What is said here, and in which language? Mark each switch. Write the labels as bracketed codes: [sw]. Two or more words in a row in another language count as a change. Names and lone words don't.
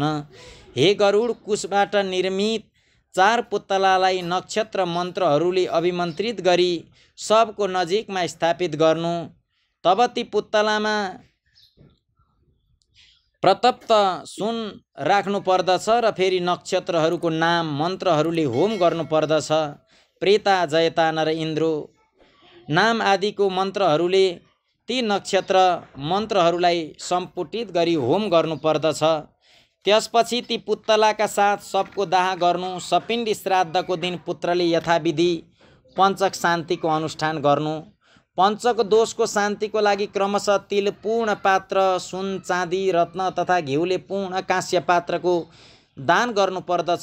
[ne] हे गरुड, कुशबाट निर्मित 4 पुतलालाई नक्षत्र मन्त्रहरूले अभिमन्त्रित गरी सबको नजिकमा स्थापित गर्नु। तब ती पुतलामा प्रतप्त सुन राख्नु पर्दछ र फेरि नक्षत्रहरूको नाम मन्त्रहरूले होम गर्नु पर्दछ। प्रेता, जयता, नर, इन्द्रो नाम आदिको मन्त्रहरूले ती नक्षत्र मन्त्रहरूलाई सम्पुटित गरी होम गर्नु पर्दछ। त्यसपछि ती पुतलाका साथ सबको दाह गर्नु। सपिण्डी श्राद्धको दिन पुत्रले यथाविधि पञ्चक शान्तिको अनुष्ठान गर्नु। पञ्चक दोषको शान्तिको लागि क्रमशः तिल पूर्ण पात्र, सुन, चाँदी, रत्न तथा घिउले पूर्ण काँस्य पात्रको दान गर्नु पर्दछ।